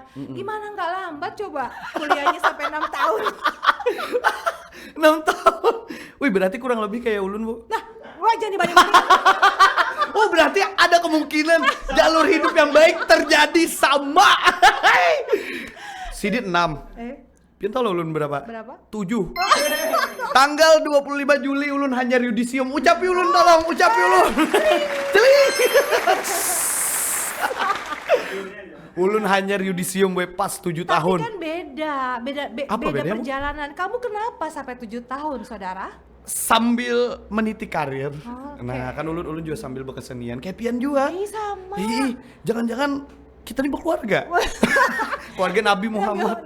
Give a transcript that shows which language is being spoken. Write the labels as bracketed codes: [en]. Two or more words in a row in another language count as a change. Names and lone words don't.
[id] Gimana nggak lambat coba kuliahnya sampai 6 tahun. 6 tahun. [bjn] Wih, berarti kurang lebih kayak ulun, Bu. [id] Nah, gua jangan dibanding-banding. Oh, berarti ada kemungkinan jalur hidup yang baik terjadi sama. Sidit 6. [bjn] Pian tau lo ulun berapa? 7. Tanggal 25 Juli ulun hanyar yudisium. Ucapi ulun tolong, ucapi ulun. Celing. Ulun hanyar yudisium pas 7 tahun. [id] Tapi kan beda perjalanan. Kamu kenapa sampai 7 tahun, saudara? Sambil meniti karir. [bjn] Nah, kan ulun juga sambil berkesenian. Kayak Pian juga. Sama. [id] Jangan-jangan kita nih berkeluarga. Keluarga Nabi Muhammad.